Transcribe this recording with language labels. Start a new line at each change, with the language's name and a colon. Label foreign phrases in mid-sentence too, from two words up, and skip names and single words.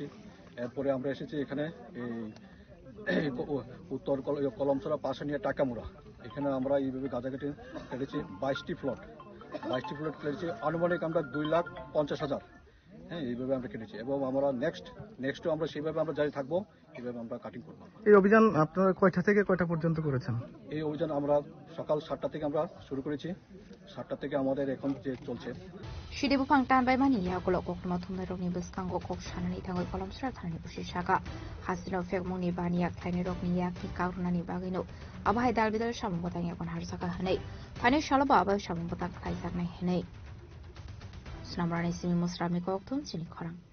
Bangla: এরপরে আমরা এসেছি এখানে এই উত্তর কলমছড়া পাশে নিয়ে টাকামুড়া, এখানে আমরা এইভাবে গাঁজা কেটেছি 22টি প্লট কেটেছি, আনুমানিক আমরা 2,50,000। হ্যাঁ, এইভাবে আমরা কেটেছি এবং আমরা নেক্সটও আমরা সেইভাবে আমরা জারি থাকবো, এইভাবে আমরা কাটিং করবো। এই অভিযান আপনারা কয়টা থেকে কয়টা পর্যন্ত করেছেন? এই অভিযান আমরা সকাল 7টা থেকে আমরা শুরু করেছি, 7টা থেকে আমাদের এখন যে চলছে।
Kok Borok: Shidi bupang tan bai mani ya golok kok ma thumna rokni biskango kok shanani thangoi kolomsra thanani busi shaka hasino fekmuni baniak thaini rokni yak ki kaurunani bagino abahai dalbidal samung botang yakon harsaka hanai pani shalaba abai samung botang khaisak nai hanai snamrani simi musrami kok thum chini khorang